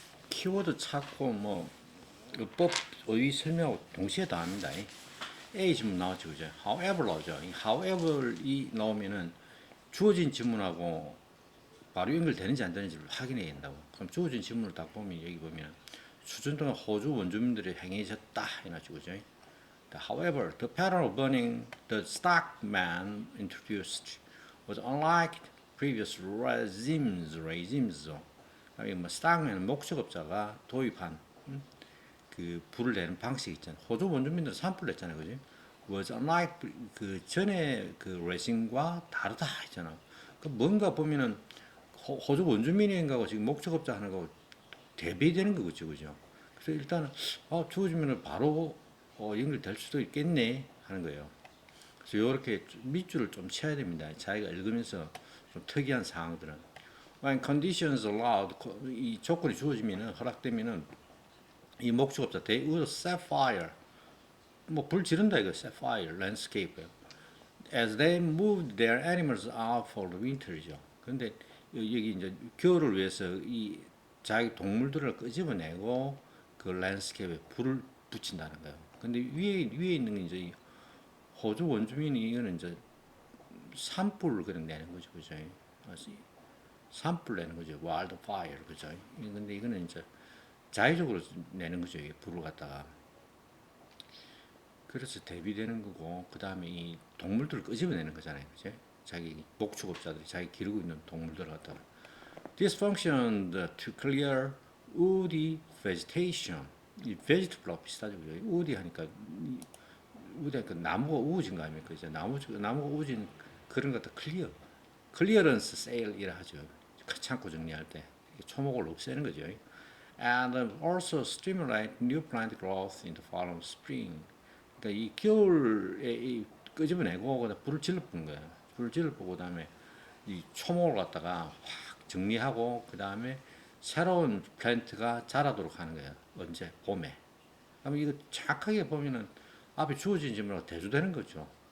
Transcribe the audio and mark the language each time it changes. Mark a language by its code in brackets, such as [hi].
[ko] 키워드 찾고 뭐 법 어휘 설명하고 동시에 다 합니다. A 지문 나왔죠, 그죠? However 나오죠. 이 however 이 나오면은 주어진 지문하고 바로 연결되는지 안 되는지를 확인해야 된다고. 그럼 주어진 지문을 딱 보면 여기 보면 수천 동안 호주 원주민들이 행해졌다 해놨죠, 그죠? [en] However, the pattern of burning the stockman introduced was unlike previous regimes. [ko] 뭐 stockman 목적업자가 도입한 그 불을 내는 방식 있잖아요. 호주 원주민들은 산불 냈잖아요, 그지? [en] was unlike [ko] 그 전에 그 레짐과 다르다 했잖아. 그 뭔가 보면은 호주 원주민인가고 지금 목적업자 하는 거고 대비되는 거겠죠, 그죠? 그래서 일단은 주어지면 바로 연결될 수도 있겠네 하는 거예요. 그래서 이렇게 밑줄을 좀 쳐야 됩니다. 자기가 읽으면서 좀 특이한 상황들은 [en] when conditions allowed [ko] 이 조건이 주어지면은 허락되면은 이 목적업자 [en] they would set fire [ko] 뭐 불 지른다 이거 [en] set fire landscape [ko] 예요. [en] As they moved their animals out for the winter죠. [ko] 그런데 여기 이제 겨울을 위해서 이 자기 동물들을 끄집어내고 그 랜스케이프에 불을 붙인다는 거예요. 근데 위에 있는 게 이제 호주 원주민이 이거는 이제 산불을 그냥 내는 거죠, 그죠? 산불 내는 거죠. 와일드 파이어 그죠? 근데 이거는 이제 자의적으로 내는 거죠. 이 불을 갖다가. 그래서 대비되는 거고 그 다음에 이 동물들을 끄집어내는 거잖아요. 그죠? 자기 목축업자들이 자기 기르고 있는 동물들을 갖다가 [en] This function to clear woody vegetation. [ko] 이 vegetable하고 비슷하죠. 그죠? woody 하니까 woody 하니까 나무가 우거진 거 아닙니까? 이제 나무가 우거진 그런 것도 clearance sale 이라 하죠. 창고 정리할 때 초목을 없애는 거죠. [en] And also stimulate new plant growth in the following spring. [ko] 그러니까 이 겨울에 이 끄집어내고 그다 불을 질러보는 거예요. 불을 질러보고 그다음에 이 초목을 갖다가 확 정리하고 그다음에 새로운 플랜트가 자라도록 하는 거예요. 언제? 봄에. 그러면 이거 정확하게 보면은 앞에 주어진 질문하고 대조되는 거죠.